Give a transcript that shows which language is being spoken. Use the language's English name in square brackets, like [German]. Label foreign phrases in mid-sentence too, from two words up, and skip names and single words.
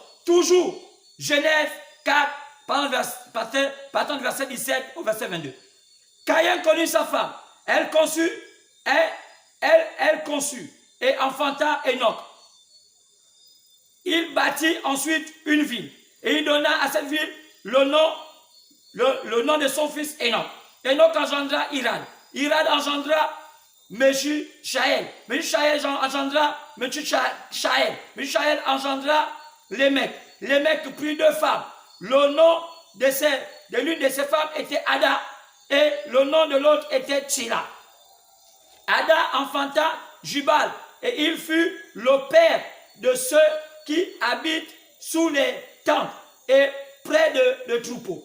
[French] Toujours, Genèse 4, partant du verset 17 au verset 22. Caïn connut sa femme. Elle conçut et enfanta Enoch. Il bâtit ensuite une ville et il donna à cette ville le nom de son fils Enoch. Enoch engendra Irad. Irad engendra Meshuchaël. Meshuchaël engendra Meshuchaël. Meshuchaël engendra Lémec. Lémec prit 2 femmes. Le nom de l'une de ces femmes était Ada et le nom de l'autre était Tchila. Ada enfanta Jubal et il fut le père de ceux qui habitent sous les tentes et près de troupeaux.